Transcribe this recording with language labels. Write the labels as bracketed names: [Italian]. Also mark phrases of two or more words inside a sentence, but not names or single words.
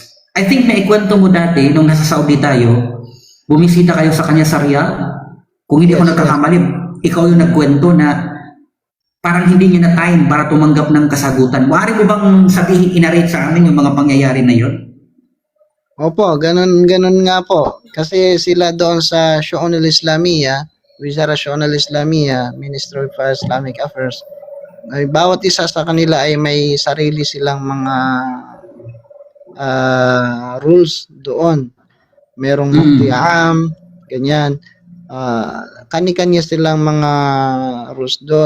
[English] I think [Filipino] naikwento mo dati, nung nasa Saudi tayo, bumisita kayo sa kanya sa Riyadh. Kung hindi ako nagkakamali, ikaw yung nagkwento na parang hindi niya na time para tumanggap ng kasagutan. Maaari mo bang sabihin, inarate sa amin yung mga pangyayari na yon? Opo, ganun nga po. Kasi sila doon sa Shu'un al-Islamiyya, Wizara Shu'un al-Islamiyya, Ministry of Islamic Affairs, ay bawat isa sa kanila ay may sarili silang mga rules doon. Merong [Arabic] مفتي عام, [Filipino] ganyan. Kani-kanya silang mga rules doon.